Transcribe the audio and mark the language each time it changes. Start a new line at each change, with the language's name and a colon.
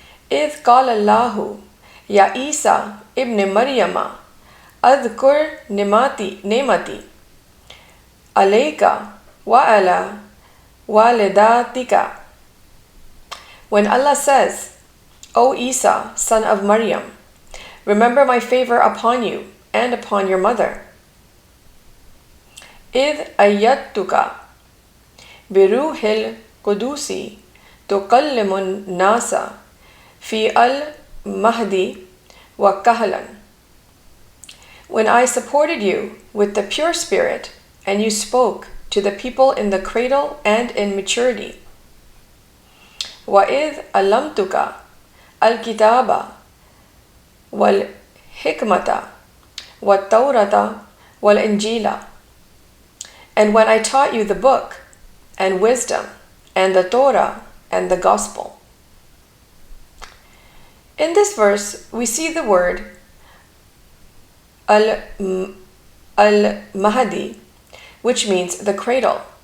Arabic: إذ قال الله يا عيسى ابن مريم أذكر نعمتي عليك وعلى والدتك.
English: When Allah says, O Isa, son of Maryam, remember my favor upon you and upon your mother.
Arabic: إذ أيدتك بروح القدس تكلم الناس في المهد وكهلا.
English: When I supported you with the pure spirit and you spoke to the people in the cradle and in maturity.
Arabic: وإذ علمتك الكتاب والحكمة والتوراة والإنجيل.
English: And when I taught you the book and wisdom and the Torah and the gospel. In this verse, we see the word al-Mahdi, which means the cradle.